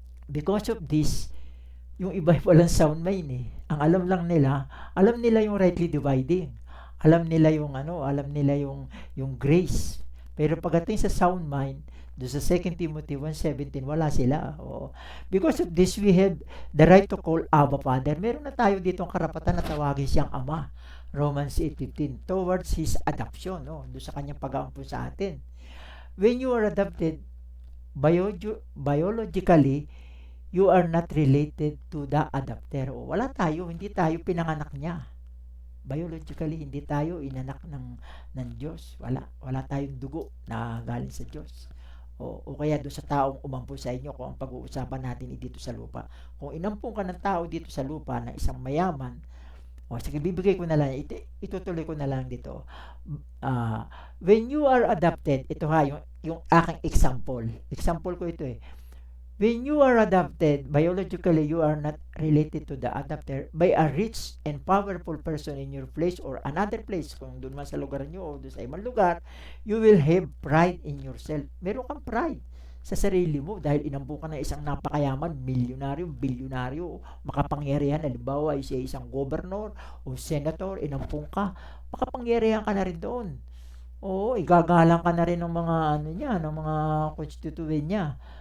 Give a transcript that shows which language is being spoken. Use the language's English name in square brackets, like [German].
[English] Because of this, [Filipino] yung iba walang [English] sound mind eh. [Filipino] Ang alam nila yung rightly dividing. Alam nila yung grace. Pero pagdating sa sound mind, doon sa 2 Timothy 1:17, wala sila. [English] Because of this, we have the right to call Abba Father. [Filipino] Meron na tayo dito ang karapatan na tawagin siyang Ama. Romans 8:15, [English] towards His adoption, [Filipino] doon sa kanyang pag-aampon sa atin. [English] When you are adopted, biologically, you are not related to the adopter. [Filipino] Wala tayo, hindi tayo pinanganak niya. Biologically, hindi tayo inanak ng Diyos. Wala tayong dugo na galing sa Diyos. O kaya doon sa taong umampun sa inyo, kung ang pag-uusapan natin dito sa lupa. Kung inampun ka ng tao dito sa lupa na isang mayaman, sige, bibigay ko na lang, itutuloy ko na lang dito. [English] When you are adopted, [Filipino] ito ha, yung aking example ko ito eh. [English] When you are adopted, biologically, you are not related to the adopter by a rich and powerful person in your place or another place. [Filipino] Kung doon man sa lugar nyo o doon sa ibang lugar, [English] you will have pride in yourself. [Filipino] Meron kang pride sa sarili mo dahil inambu ka ng isang napakayaman, milyonaryo, bilyonaryo, makapangyarihan. Halimbawa, siya isang governor o senator, inampung ka, makapangyarihan ka na rin doon. Oo, igagalang ka na rin ng mga ng mga constituent niya.